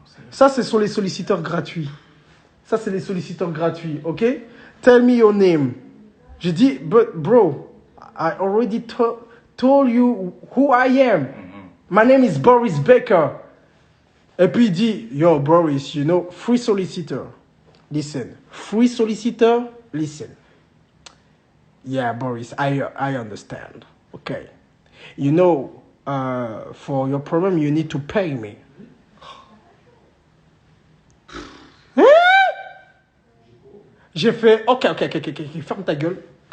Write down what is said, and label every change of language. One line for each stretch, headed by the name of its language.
French: Ça, ce sont les solliciteurs gratuits. Ça, c'est les solliciteurs gratuits, ok?
English: Tell me your name.
French: J'ai dit,
English: but bro, I already told you who I am. My name is Boris Becker.
French: Et puis il dit,
English: yo Boris, you know, free solicitor. Listen, free solicitor, listen. Yeah, Boris, I understand. Okay. You know, for your problem, you need to pay me.
French: J'ai fait, ok, ferme ta gueule.